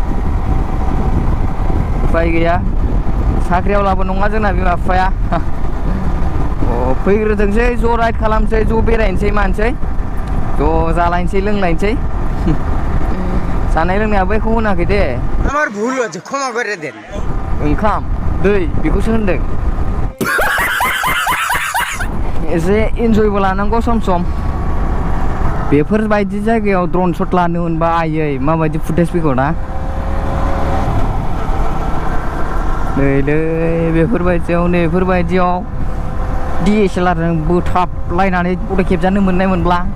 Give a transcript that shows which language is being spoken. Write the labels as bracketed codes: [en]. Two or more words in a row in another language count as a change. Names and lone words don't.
[brx] उफाय गैया साख्रियावलाबो नङा जोंना बिमा बिफाया फैग्रोथोंसै ज' राइड खालामसै ज' बेरायनोसै मानसै ज' जालायनोसै लोंलायनोसै जानाय लोंनाया बैखौ होनाखै दे [bn] আমার ভুল হচ্ছে ক্ষমা করে দেন [brx] ओंखाम दै बेखौसो होनदों एसे इन्जयबो लानांगौ सम सम बेफोरबायदि जायगायाव [en] drone shot [brx] लानो मोनबा आयै माबायदि फुटेज फैगौ ना नैलै बेफोरबायदियाव DSLR जों बोथाबलायनानै फट' खेबजानो मोननाय मोनब्ला